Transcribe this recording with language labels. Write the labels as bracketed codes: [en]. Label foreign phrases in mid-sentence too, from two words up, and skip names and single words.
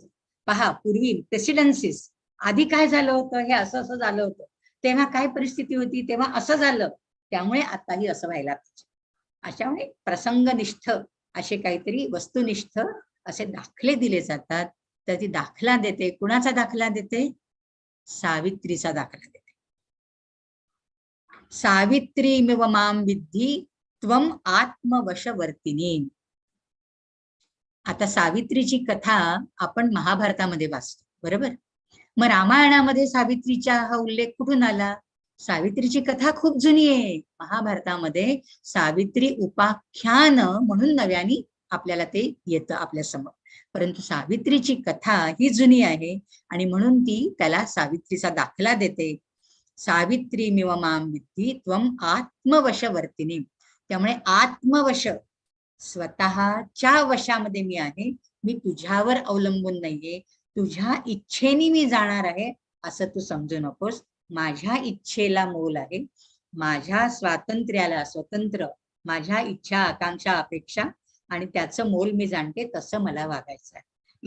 [mr] पहा, पूर्वी प्रेसिडेन्सीस, आधी काय झालं होतं, हे असं असं झालं होतं, तेव्हा काय परिस्थिती होती, तेव्हा असं झालं, त्यामुळे आताही असं व्हायला पाहिजे. अशामुळे प्रसंगनिष्ठ असे काहीतरी वस्तुनिष्ठ असे दाखले दिले जातात. तर ती दाखला देते. कुणाचा दाखला देते? सावित्रीचा दाखला देते. [sa] सावित्रीमिव मां विद्धी त्वम आत्मवशवर्तिनी. [mr] आता सावित्रीची कथा आपण महाभारतामध्ये वाचतो, बरोबर? मग रामायणामध्ये सावित्रीचा हा उल्लेख कुठून आला? सावित्रीची कथा खूप जुनी आहे. महाभारतामध्ये सावित्री उपाख्यान म्हणून नव्याने आपल्याला ते येतं आपल्या समोर. परंतु सावित्रीची कथा ही जुनी आहे आणि म्हणून ती त्याला सावित्रीचा दाखला देते. [sa] सावित्रीमिव मां विद्धी त्वम आत्मवशवर्तिनी. [mr] त्यामुळे आत्मवश, स्वतःच्या वशामध्ये मी आहे. मी तुझ्यावर अवलंबून नाहीये. तुझ्या इच्छेने मी जाणार आहे असं तू समजू नकोस. माझ्या इच्छेला मोल आहे. माझ्या स्वातंत्र्याला, स्वतंत्र, माझ्या इच्छा, आकांक्षा, अपेक्षा आणि त्याचं मोल मी जाणते, तसं मला वागायचं आहे.